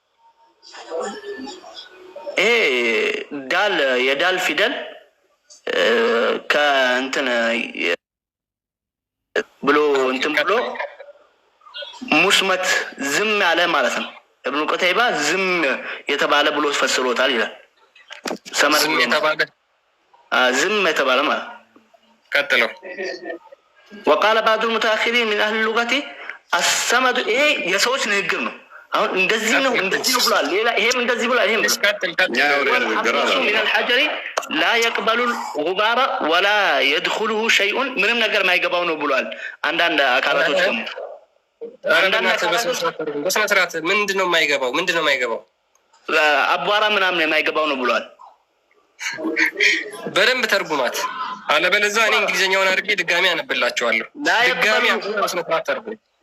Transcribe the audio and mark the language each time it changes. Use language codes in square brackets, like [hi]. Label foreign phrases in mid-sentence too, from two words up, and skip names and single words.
[am] ይሄ የዳል ፊደል ከእንትን ብሎ ሙስመት ዝም ያለ ማለት ነው። እብኑ ቁተይባ ዝም የተባለ ብሎ ፈስሮታል ይላል። ሰመድ ዝም የተባለ ማለት ቀጥለው [ar] وقال بعض المتأخرين من أهل اللغة السمد [am] ይሄ የሰዎች ንግግር ነው። አሁን እንደዚህ ነው ብሏል። ሌላ ይሄም እንደዚህ ብሏል። ይሄም [ar] من الحجر لا يقبل الغبار ولا يدخله شيء [am] ምንም ነገር ማይገባው ነው ብሏል። አንዳንድ አካላቶች ደግሞ በስነ ስርዓት ምንድነው የማይገባው አቧራ ምናምን የማይገባው ነው ብሏል። በደንብ ተርጉማት፣ አለበለዚያ እኔ እንግሊዝኛውን አድርጌ ድጋሚ አነብላችኋለሁ። ድጋሚ በስነ ስርዓት ተርጉም።